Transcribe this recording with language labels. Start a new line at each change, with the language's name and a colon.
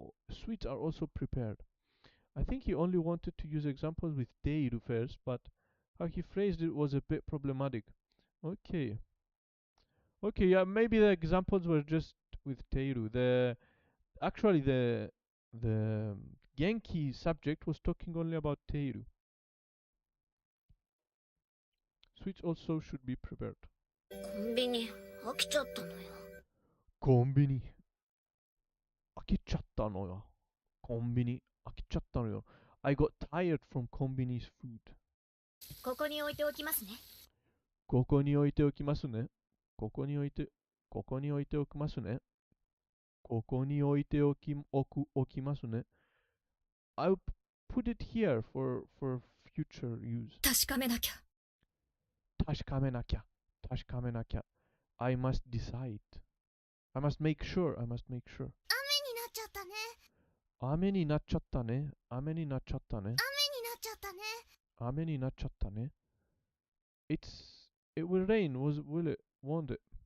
English: Sweets are also prepared. I think he only wanted to use examples with teiru first, but how he phrased it was a bit problematic. Okay. Okay, yeah, maybe the examples were just with teiru. Actually, the Genki subject was talking only about teiru. Sweets also should be prepared.
Japanese: コンビニ飽きちゃったのよ。コンビニ飽きちゃったのよ。コンビニ飽きちゃったのよ。
English: I got tired from コンビニ food.
Japanese: ここに置いておきますね。ここに置いておきますね。ここに置いておきますね。ここに置いておきますね。
English: I'll put it here for future use.
Japanese: 確かめなきゃ。確かめなきゃ。確かめなきゃ。
English: I must decide. I must make sure. I must make sure.
Japanese: 雨になっちゃったね。雨になっちゃったね。雨になっちゃったね。雨になっちゃったね。雨になっちゃったね。
English: It will rain. Will it? Won't it?